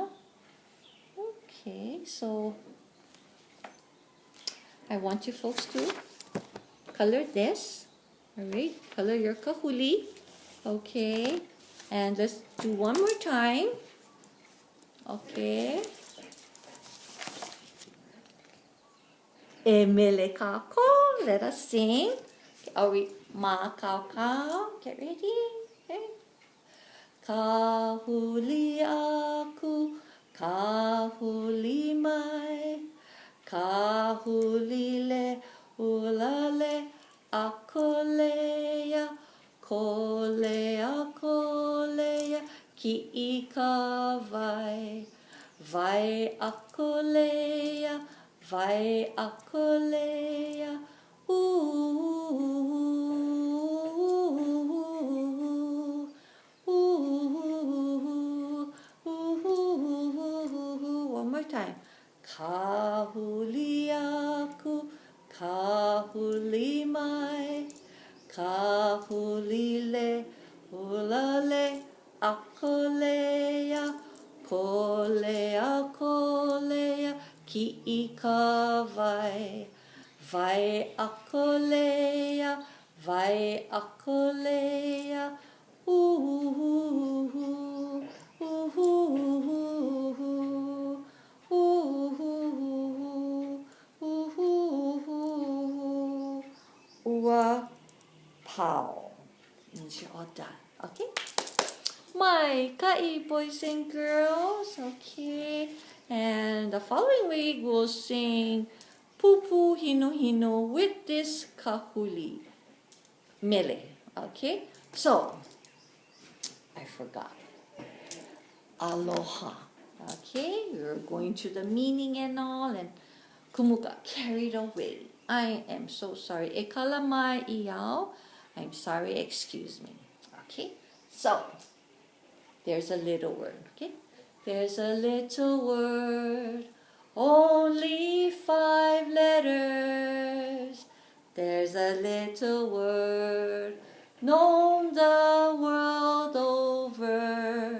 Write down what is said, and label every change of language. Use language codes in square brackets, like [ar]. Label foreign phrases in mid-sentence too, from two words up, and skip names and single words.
[en] Okay, so I want you folks to color this. All right, color your kahuli. Okay, and let's do one more time. [haw] Okay. E mele kako. [en] Let us sing. Are we ma kao kao? Get ready. Okay. [haw] Kahuli aku, kahuli mai, kahuli le ulale akolea, kolea kolea ki I ka vai, vai akolea, vai akolea, [en] one more time. [haw] Kahuli aku, kahuli mai, kahuli le, ulale, akolea, kolea, kolea, ki I ka vai, vai akolea, vai akolea, ua pau. [en] Means you're all done. Okay? My kai, boys and girls. Okay. And the following week we'll sing Pupu Hino Hino with this kahuli mele. Okay? So, I forgot. Aloha. Okay? We were going to the meaning and all, and Kumu got carried away. I am so sorry. [haw] E kala mai iau. [en] I'm sorry, excuse me. Okay? So, there's a little word. Okay? There's a little word. Only 5 letters. There's a little word known the world over.